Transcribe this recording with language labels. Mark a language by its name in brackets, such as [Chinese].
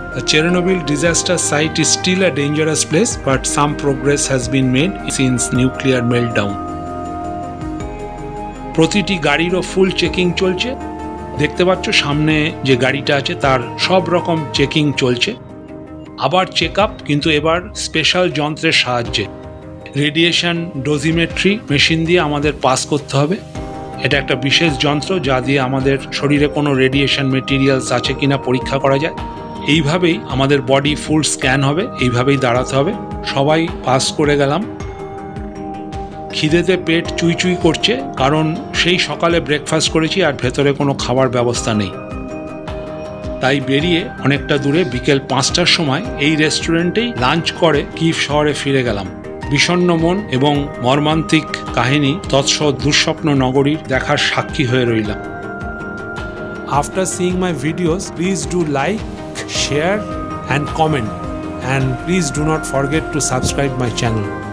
[English] Chernobyl disaster site is still a dangerous place, but some progress has been made since nuclear meltdown. [Bangla] প্রতিটি গাড়িরও ফুল checking চলছে। দেখতে পাচ্ছ সামনে যে গাড়িটা আছে তার সব রকম চেকিং চলছে। আবার চেক আপ, কিন্তু এবার স্পেশাল যন্ত্রের সাহায্যে। রেডিয়েশন ডোজিমেট্রি মেশিন দিয়ে আমাদের পাস করতে হবে। এটা একটা বিশেষ যন্ত্র যা দিয়ে আমাদের শরীরে কোনো রেডিয়েশন মেটেরিয়ালস আছে কিনা পরীক্ষা করা যায়। এইভাবেই আমাদের বডি ফুল স্ক্যান হবে, এইভাবেই দাঁড়াতে হবে। সবাই পাস করে গেলাম। খিদেতে পেট চুই চুই করছে, কারণ সেই সকালে ব্রেকফাস্ট করেছি আর ভেতরে কোনো খাবার ব্যবস্থা নেই। তাই বেরিয়ে অনেকটা দূরে বিকেল 5টার সময় এই রেস্টুরেন্টেই লাঞ্চ করে কিভ শহরে ফিরে গেলাম। বিষণ্ণ মন এবং মর্মান্তিক কাহিনী তৎসৎ দুঃস্বপ্ন নগরীর দেখার সাক্ষী হয়ে রইলাম। [English] After seeing my videos, please do like, share and comment, and please do not forget to subscribe my channel.